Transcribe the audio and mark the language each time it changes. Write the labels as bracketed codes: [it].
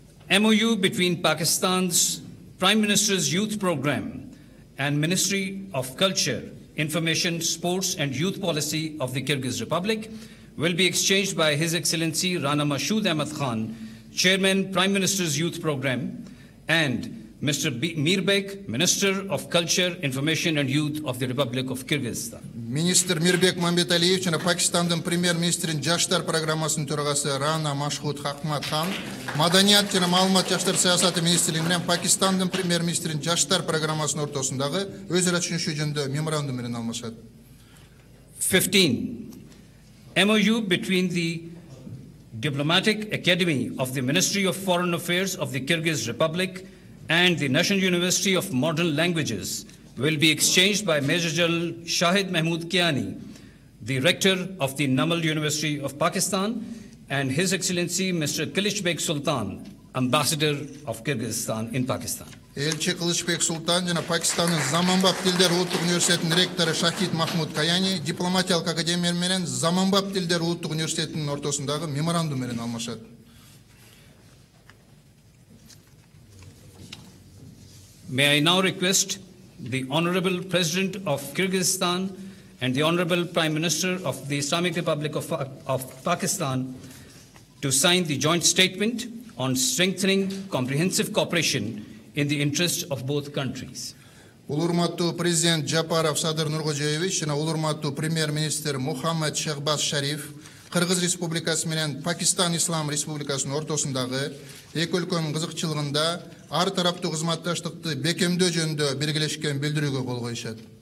[en] MOU between Pakistan's Prime Minister's Youth Program and Ministry of Culture, Information, Sports and Youth Policy of the Kyrgyz Republic will be exchanged by His Excellency Rana Mashood Ahmad Khan, Chairman, Prime Minister's Youth Program, and Mr. Mirbek, Minister of Culture, Information and Youth of the Republic of Kyrgyzstan. [ky] Министр Мирбек Мамбеталиев жана Пакистандын премьер-министринин жаштар программасынын төрагасы Рана Машхуд Ахмад Хан, Маданият жана маалымат жаштар саясаты министрлиги менен Пакистандын премьер-министринин жаштар программасынын ортосундагы өз ара түшүнүшүү жөнүндө меморандум менен алмашат. [en] 15. MOU between the Diplomatic Academy of the Ministry of Foreign Affairs of the Kyrgyz Republic and the National University of Modern Languages will be exchanged by Major General Shahid Mahmood Kiani, the Rector of the Namal University of Pakistan, and His Excellency Mr. Kılıçbek Sultan, Ambassador of Kyrgyzstan in Pakistan. [ky] Элчи Кылычбек Султан жана Пакистандын Заманбап тилдер улуттук университетинин ректору Шахид Махмуд Каяни дипломатиялык академия менен Заманбап тилдер улуттук университетинин ортосундагы меморандум менен алмашат. [en] May I now request the Honorable President of Kyrgyzstan and the Honorable Prime Minister of the Islamic Republic of Pakistan to sign the joint statement on strengthening comprehensive cooperation in the interest of both countries. [ky] Улурматтуу президент Жапаров Садыр Нуркожоевич жана улурматтуу премьер-министр Мухаммад Shehbaz Sharif Кыргыз Республикасы менен Пакистан Ислам Республикасынын ортосундагы эки өлкөнүн кызыкчылыгында ар тараптуу кызматташтыкты бекемдөө жөнүндө белгилешкен билдирүүгө кол коюшат.